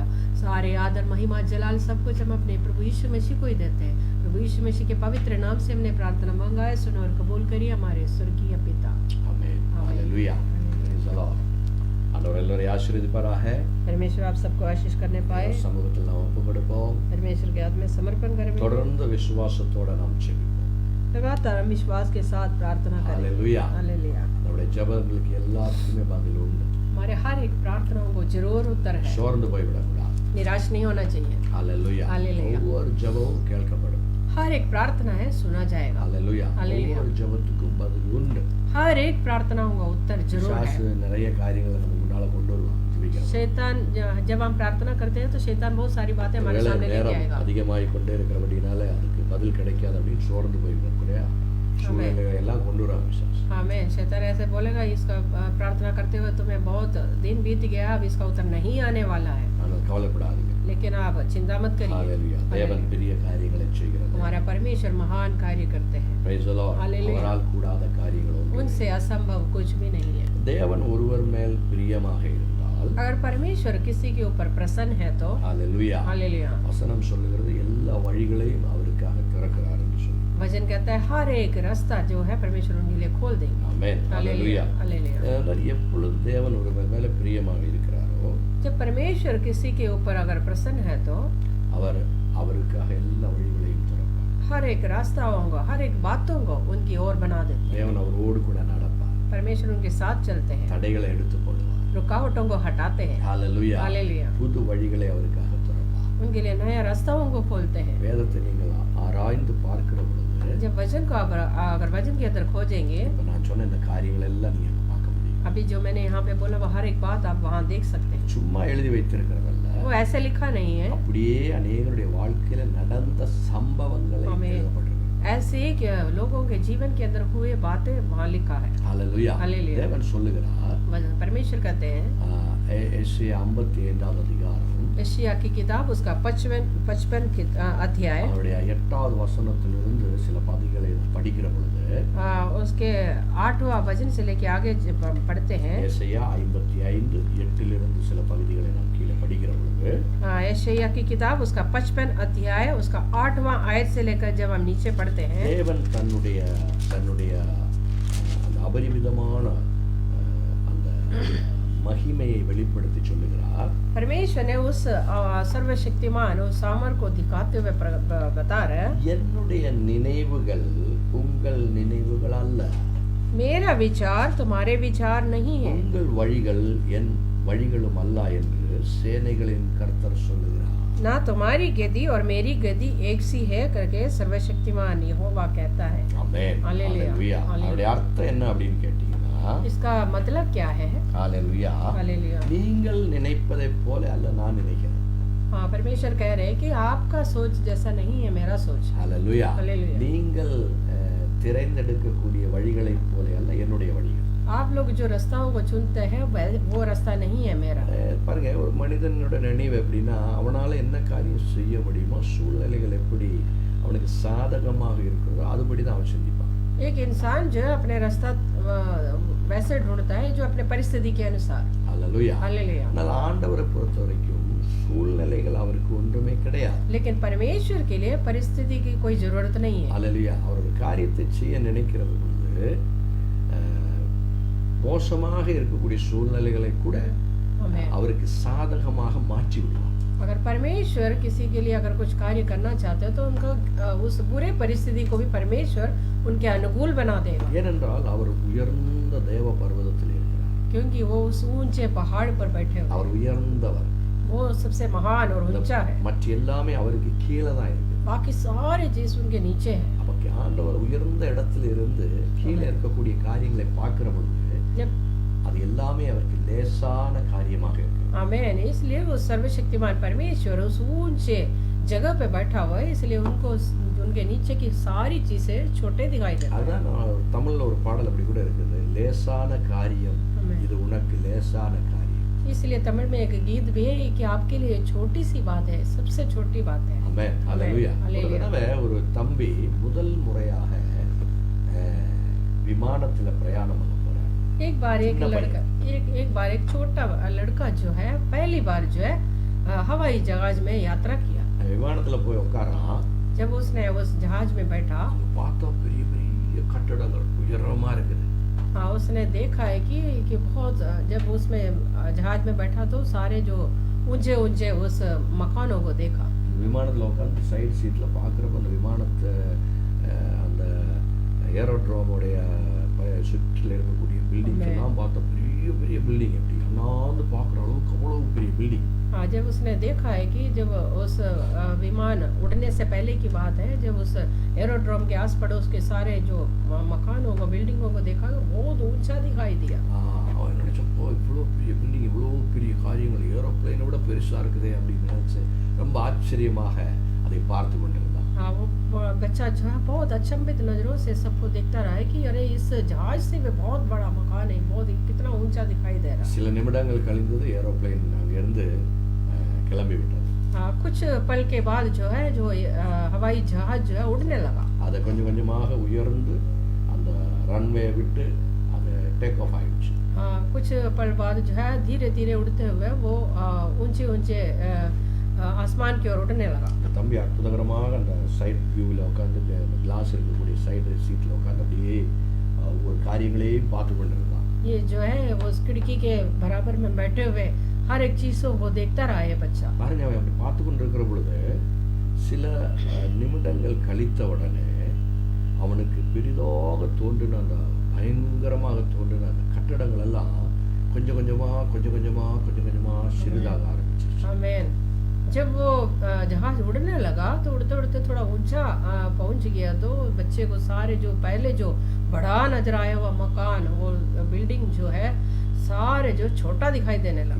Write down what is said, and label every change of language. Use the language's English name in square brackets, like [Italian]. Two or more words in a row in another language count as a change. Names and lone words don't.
[Hindi] सारे आदर, महिमा, जलाल सब कुछ हम अपने प्रभु यीशु मसीह को ही देते हैं। प्रभु यीशु मसीह के पवित्र नाम से हमने प्रार्थना मांगा है। सुनो और कबूल करिए हमारे स्वर्गीय पिता। आमीन। हालेलुया। [English] Praise the Lord. आलोरेल्लोरे आशीर्वदिपाराக. [Hindi] परमेश्वर आप सबको आशीष करने पाए। [Tamil] சமூகத்தில் நாம் ஒப்புக்கொடுப்போம். [Hindi] परमेश्वर के हाथ में समर्पण करें। [Tamil] தொடர்ந்து விசுவாசத்தோட நாம் ஜெபிப்போம். [Hindi] लगातार हम विश्वास के साथ प्रार्थना करें। हालेलुया। हालेलुया। [Tamil] நம்முடைய ஜெபங்களுக்கு எல்லாத்துக்குமே பதில் உண்டு. [Hindi] हमारे हर एक प्रार्थनाओं को जरूर उत्तर है। [Tamil] சோர்ந்து போய்விடக்கூடாது. [Hindi] निराश नहीं होना चाहिए। हालेलुया। हालेलुया। [Tamil] ஒவ்வொரு ஜெபமும் கேட்கப்படும். [Hindi] हर एक प्रार्थना है सुना जाएगा। हालेलुया। हालेलुया। [Tamil] ஒவ்வொரு ஜெபத்துக்கும் பதில் உண்டு. [Hindi] हर एक प्रार्थनाओं का उत्तर जरूर है। [Tamil] பிசாசு நிறைய காரியங்களை நம்ம முன்னால கொண்டு வருவான் ஜெபிக்கிறோம். [Hindi] शैतान जब हम प्रार्थना करते हैं तो शैतान बहुत सारी बातें हमारे सामने लेके आएगा। [Tamil] அதிகமாகி கொண்டே இருக்கிறபடினால அதுக்கு பதில் கிடைக்காது அப்படின்னு சோர்ந்து போய்விடக்கூடிய சூழ்நிலைகளை எல்லாம் கொண்டு வரான் பிசாசு. [Hindi] आमीन। शैतान ऐसे बोलेगा इसका प्रार्थना करते हुए तुम्हें बहुत दिन बीत गया, अब इसका उत्तर नहीं आने वाला है। [Tamil] ஆனால் கவலைப்படாதீங்க. [Hindi] लेकिन आप चिंता मत करिए। [Tamil] हालेलुया। தேவன் பெரிய காரியங்களை செய்கிறார். [Hindi] हमारा परमेश्वर महान कार्य करते हैं। [English] Praise the Lord. [Hindi] हालेलुया। [Tamil] அவரால் கூடாத காரியங்கள் ஒன்றும் [Hindi] उनसे असंभव कुछ भी नहीं है। [Tamil] தேவன் ஒருவர் மேல் பிரியமாக இருந்தால், [Hindi] अगर परमेश्वर किसी के ऊपर प्रसन्न है तो हालेलुया, हालेलुया। [Tamil] வசனம் சொல்லுகிறது எல்லா வழிகளையும் அவருக்காக திறக்கிறார் என்று சொல்லி. [Hindi] वचन कहता है हर एक रास्ता जो है परमेश्वर उनके लिए खोल देंगे। [Tamil] ஆமென். [Hindi] हालेलुया। हालेलुया। [Tamil] அதனால் எப்பொழுது தேவன் ஒருவர் மேல பிரியமாக இருக்கிறாரோ, [Hindi] जब परमेश्वर किसी के ऊपर अगर प्रसन्न है तो [Tamil] அவர் அவருக்காக எல்லா வழிகளையும் திறப்பார். [Hindi] हर एक रास्ताओं को, हर एक बातों को उनकी ओर बना देते हैं। [Tamil] தேவன் அவரோடு கூட நடப்பார். [Hindi] परमेश्वर उनके साथ चलते हैं, [Tamil] தடைகளை எடுத்து போடுவார். [Hindi] रुकावटों को हटाते हैं। हालेलुया. हालेलुया। [Tamil] புது வழிகளை அவருக்காக திறப்பார். [Hindi] उनके लिए नए रास्ताओं को खोलते हैं। [Tamil] வேதத்தை நீங்கள் ஆராய்ந்து பார்க்கிற பொழுது, [Hindi] जब वचन को अगर वचन के अंदर खोजेंगे, [Tamil] இப்ப நான் சொன்ன இந்த காரியங்கள் எல்லாம் நீங்க பார்க்க முடியும். [Hindi] अभी जो मैंने यहाँ पे बोला वो हर एक बात आप वहाँ देख सकते हैं। [Tamil] சும்மா எழுதி வைத்திருக்கிறதல்ல, [Hindi] वो ऐसे लिखा नहीं है, [Tamil] அப்படியே அநேகருடைய வாழ்க்கையில நடந்த சம்பவங்களை ஆமென்। எழுதப்பட்டிருக்கு. [Hindi] ऐसे ही कि लोगों के जीवन के अंदर हुए बातें वहाँ लिखा है। हालेलुया. हालेलुया। [Tamil] தேவன் சொல்லுகிறார், [Hindi] परमेश्वर कहते हैं, [Tamil] எஸ்ஐயா 55வது அதிகாரம், [Hindi] यशायाह की किताब उसका 55 अध्याय, [Tamil] அவருடைய 8வது வசனத்திலிருந்து சில பகுதிகளை படிக்கிற பொழுது, [Hindi] उसके 8वां वचन से लेके आगे जब हम पढ़ते हैं, [Tamil] எஸ்ஐயா 55 8லிருந்து சில பகுதிகளை நாம் கீழே படிக்கிற பொழுது, [Hindi] यशायाह की किताब उसका 55 अध्याय उसका 8वां आयत से लेकर जब हम नीचे पढ़ते हैं, [Tamil] தேவன் தன்னுடைய அந்த அபரிமிதமான அந்த மகிமையை வெளிப்படுத்தி சொல்லுகிறார். [Hindi] परमेश्वर ने उस सर्वशक्तिमान उस सामर को दिखाते हुए बता रहे हैं, [Tamil] என்னுடைய நினைவுகள் உங்கள் நினைவுகள் அல்ல. [Hindi] मेरा विचार तुम्हारे विचार नहीं है, [Tamil] உங்கள் வழிகள் என் வழிகளும் அல்ல என்று சேனைகளின் கர்த்தர் சொல்லுகிறார். [Hindi] ना तुम्हारी गति और मेरी गति एक सी है करके सर्वशक्तिमान यहोवा कहता है. [Tamil] ஆமென். ஹalleluya. ஹalleluya. அதோட அர்த்தம் என்ன அப்படின்னு கேட்டீங்கன்னா, [Hindi] इसका मतलब क्या है? [Tamil] ஹalleluya. [Hindi] हालेलुया. [Tamil] நீங்கள் நினைப்பதைப் போல அல்ல நான் நினைக்கிறேன். [Hindi] हाँ, परमेश्वर कह रहे हैं कि आपका सोच जैसा नहीं है मेरा सोच. [Tamil] ஹalleluya. ஹalleluya. நீங்கள் திரைந்தெடுக்கக்கூடிய வழிகளைப் போல அல்ல என்னுடைய வழிகள். [Hindi] आप लोग जो रास्ताओं को चुनते हैं वो रास्ता नहीं है मेरा. [Tamil] பாருங்க, ஒரு மனிதனோட நினைவு எப்படின்னா, அவனால என்ன காரியம் செய்ய முடியுமோ, சூழ்நிலைகள் எப்படி அவனுக்கு சாதகமாக இருக்கிறதோ அதுபடி தான் அவன் சிந்திப்பான். [Hindi] एक इंसान जो है अपने रास्ता वैसे ढूंढता है जो अपने परिस्थिति के अनुसार. [Tamil] ஹalleluya. [Hindi] हालेलुया. [Tamil] ஆனால் ஆண்டவரை பொறுத்த வரைக்கும் சூழ்நிலைகள் அவருக்கு ஒன்றுமே கிடையாது. [Hindi] लेकिन परमेश्वर के लिए परिस्थिति की कोई जरूरत नहीं है. [Tamil] ஹalleluya. அவர் ஒரு காரியத்தை செய்ய நினைக்கிறது பொழுது மோசமாக இருக்கக்கூடிய சூழ்நிலைகளை கூட [Hindi] आमेन. [Tamil] அவருக்கு சாதகமாக மாற்றி விடுவார். [Hindi] अगर परमेश्वर किसी के लिए अगर कुछ कार्य करना चाहते हैं तो उनका उस बुरे परिस्थिति को भी परमेश्वर उनके अनुकूल बना देगा. [Tamil] ஏனென்றால் அவர் உயர்ந்த தேவ பர்வதத்தில் இருக்கிறார். [Hindi] क्योंकि वो उस ऊंचे पहाड़ पर बैठे हुए [Tamil] அவர் உயர்ந்தவர். [Hindi] वो सबसे महान और ऊंचा है. [Tamil] மற்ற எல்லாமே அவருக்கு கீழே தான் இருக்கு. [Hindi] बाकी सारे चीज उनके नीचे है. [Tamil] அப்ப ஆண்டவர் உயர்ந்த இடத்துல இருந்து கீழே இருக்கக்கூடிய காரியங்களை பார்க்கிற பொழுது [Hindi] जब [Tamil] அது எல்லாமே அவருக்கு லேசான காரியமாக இருக்கு. [Hindi] आमेन. इसलिए वो सर्वशक्तिमान परमेश्वर उस ऊंचे जगह पे बैठा हुआ है, इसलिए उनको उनके नीचे की सारी चीजें छोटे दिखाई देते हैं. [Tamil] அதான் நான் தமிழ்ல ஒரு பாடல் அப்படி கூட இருக்குது, லேசான காரியம் ஆமென். இது உனக்கு லேசான காரியம். [Hindi] इसलिए तमिल में एक गीत भी है कि आपके लिए छोटी सी बात है, सबसे छोटी बात है. [Tamil] ஆமென். ஹalleluya. ஒரு ஹalleluya. தடவை ஒரு தம்பி முதல் முறையாக விமானத்துல பிரயாணம் பண்ண போறார். [Hindi] एक बार एक चिन्ना लड़का एक बार एक छोटा लड़का जो है पहली बार जो है हवाई जहाज में यात्रा किया. [Tamil] விமானத்துல போய் உட்காரான். [Hindi] जब उसने उस जहाज में बैठा, [Tamil] அங்க பார்த்தா பெரிய பெரிய கட்டடங்கள் உயரமா இருக்குது. [Hindi] हाँ, उसने देखा है कि बहुत जब उसमें जहाज में बैठा तो सारे जो ऊंचे ऊंचे उस मकानों को देखा. [Tamil] விமானத்துல உட்காந்து [English] side seatla [Tamil] பாக்குறப்ப அந்த விமானத்தை அந்த ஏரோட்ரோமோடைய சுற்றில இருக்கக்கூடிய பில்டிங் எல்லாம் பார்த்தா பெரிய பெரிய பில்டிங், எப்படி அண்ணாந்து பாக்குற அளவுக்கு அவ்வளவு பெரிய பில்டிங். [Hindi] हाँ, जब उसने देखा है कि जब उस विमान उड़ने से पहले की बात है, जब उस एरोड्रोम के आस पड़ोस के सारे जो मकानों को बिल्डिंगों को देखा तो बहुत ऊंचा दिखाई दिया. [Tamil] அவன் நினைச்சப்போ இவ்வளோ பெரிய பில்டிங், இவ்வளோ பெரிய காரியங்கள், ஏரோப்ளைனை விட பெருசா இருக்குதே அப்படின்னு நினைச்சு ரொம்ப ஆச்சரியமாக அதை பார்த்து கொண்டிருந்தான். [Hindi] हाँ, वो बच्चा जो है बहुत अचंभित नजरों से सबको देखता रहा है कि अरे इस जहाज से भी बहुत बड़ा मकान है, बहुत कितना ऊंचा दिखाई दे रहा है. [Tamil] சில நிமிடங்கள் கழிந்தது ஏரோப்ளைன் அங்கிருந்து கிளம்பி விட்டது. [Hindi] हाँ, कुछ पल के बाद जो है जो हवाई जहाज जो है उड़ने लगा. [Tamil] அதை கொஞ்சம் கொஞ்சமாக உயர்ந்து அந்த ரன்வே விட்டு அதை [English] take off [Tamil] ஆயிடுச்சு. [Hindi] हाँ, कुछ पल बाद जो है धीरे धीरे उड़ते हुए वो ऊंचे ऊंचे आसमान की ओर उड़ने लगा. [Tamil] அந்த தம்பி அற்புதகரமாக அந்த [English] side viewil [Tamil] உட்காந்து அந்த கிளாஸ் இருக்கக்கூடிய [English] side seatil [Tamil] உட்காந்து அப்படியே ஒவ்வொரு காரியங்களையும் பார்த்து கொண்டிருந்தான். [Hindi] ये जो है वो उस खिड़की के बराबर में बैठे हुए हर एक चीजों को देखता रहा है बच्चा. [Tamil] பாருங்க, அவன் அப்படி பார்த்து கொண்டிருக்கிற பொழுது சில நிமிடங்கள் கழித்த உடனே அவனுக்கு பெரிதாக தோன்றின அந்த பயங்கரமாக தோன்றின அந்த கட்டடங்கள் எல்லாம் கொஞ்சம் கொஞ்சமா சிறிதாக ஆரம்பிச்சிருச்சு. [Hindi] आमेन. जब वो जहाज उड़ने लगा तो उड़ते उड़ते थोड़ा ऊंचा पहुंच गया तो बच्चे को सारे जो पहले जो बड़ा नजर आया हुआ मकान और बिल्डिंग जो है सारे जो छोटा दिखाई देने लगा.